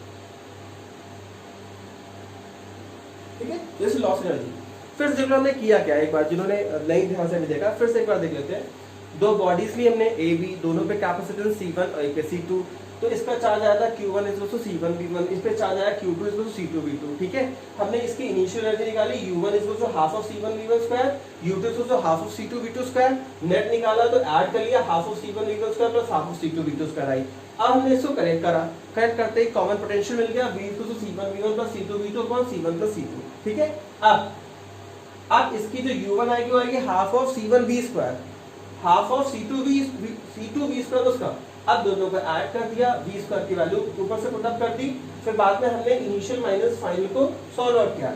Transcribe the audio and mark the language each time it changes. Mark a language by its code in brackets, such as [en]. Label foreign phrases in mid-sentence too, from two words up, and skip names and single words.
[hi] ठीक है, [en] this loss in energy. [hi] फिर देख लो हमने किया क्या, एक बार जिन्होंने नहीं ध्यान से भी देखा फिर से एक बार देख लेते हैं। दो बॉडीज भी हमने ए बी, दोनों पे कैपेसिटेंस C1 और एक पे C2, तो इसका चार्ज आया था Q1 = C1V1, इस पे चार्ज आया Q2 = C2V2, ठीक है। हमने इसकी [en] initial energy [hi] निकाली, [en] U1 = half of C1V1², U2 = half of C2V2², [hi] नेट निकाला तो ऐड कर लिया [en] half of C1V1² plus half of C2V2² [hi] आई। अब हमने इसको करेक्ट करा, करेक्ट करते ही [en] common potential [hi] मिल गया, [en] V = C1V1 plus C2V2 upon C1 plus C2, [hi] ठीक है। अब इसकी जो U1 आएगी वो आएगी [en] half of C1V², half of C2V² [hi] उसका। अब दोनों को ऐड कर दिया, V² की वैल्यू ऊपर से [en] put up [hi] कर दी, फिर बाद में हमने [en] initial minus final [hi] को [en] solve out [hi] किया।